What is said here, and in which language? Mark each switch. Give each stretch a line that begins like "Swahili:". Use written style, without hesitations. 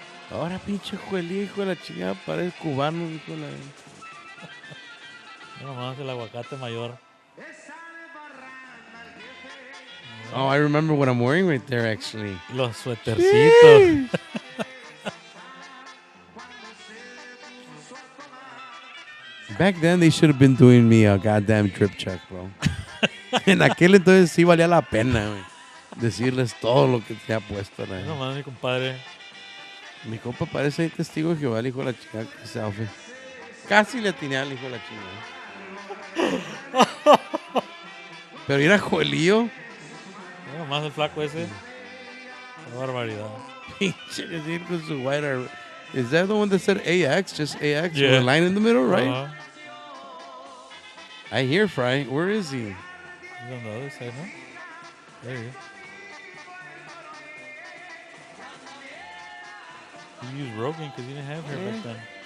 Spanish: Ahora pinche Juelí, hijo de la chingada, parece cubano, hijo de la... No más el aguacate mayor.
English: Oh, I remember what I'm wearing right there, actually.
Spanish: Los suétercitos.
English: Back then, they should have been doing me a goddamn drip check, bro.
Spanish: En aquel entonces sí valía la pena, güey. Decirles todo lo que se ha puesto. No más mi compadre. Mi compa parece ahí testigo de Jehová, el hijo de la chingada, que ese outfit. Casi le atiné al hijo de la chingada. Pero era Joelío. No más el flaco ese. Qué barbaridad. Pinche decir con su
English: white hair. Is that the one that said AX? Just AX Yeah. with a line in the middle, right? Uh-huh. I hear Fry. Where is he? He's on the other side, no? There he is. You used Rogan because you didn't have hair back then.